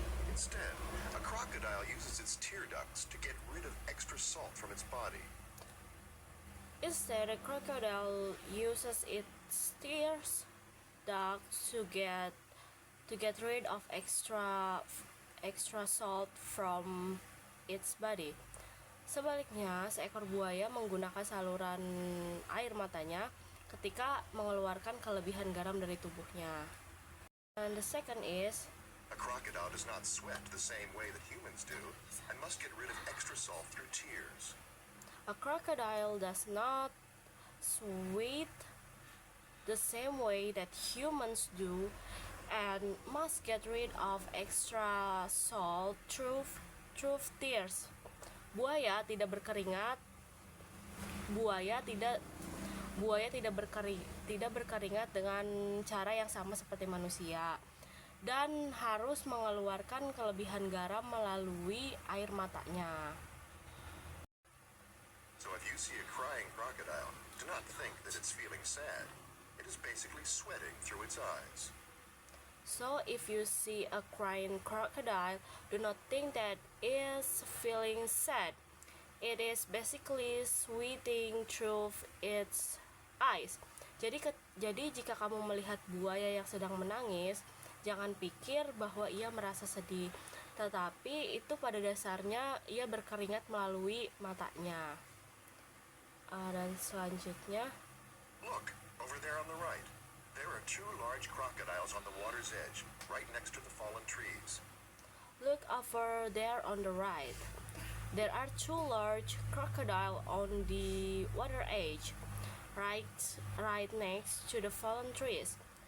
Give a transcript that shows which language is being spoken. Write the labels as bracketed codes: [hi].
[en] Instead, a crocodile uses its tear ducts to get rid of extra salt from its body. instead a crocodile uses its tears ducts to get rid of extra salt from its body. [id] Sebaliknya, seekor buaya menggunakan saluran air matanya ketika mengeluarkan kelebihan garam dari tubuhnya. [en] And the second is A crocodile does not sweat the same way that humans do and must get rid of extra salt through tears. a crocodile does not sweat the same way that humans do and must get rid of extra salt through tears. [id] Buaya tidak berkeringat. Buaya tidak berkeringat dengan cara yang sama seperti manusia dan harus mengeluarkan kelebihan garam melalui air matanya. [en] So if you see a crying crocodile, do not think that it's feeling sad. It is basically sweating through its eyes. So if you see a crying crocodile, do not think that is feeling sad. It is basically sweating through its eyes. [id] Jadi jika kamu melihat buaya yang sedang menangis, jangan pikir bahwa ia merasa sedih, tetapi itu pada dasarnya ia berkeringat melalui matanya. Dan selanjutnya, [en] Look, over there on the right. There are two large crocodiles on the water's edge, right next to the fallen trees. look over there on the right. There are two large crocodiles on the water edge, right next to the fallen trees.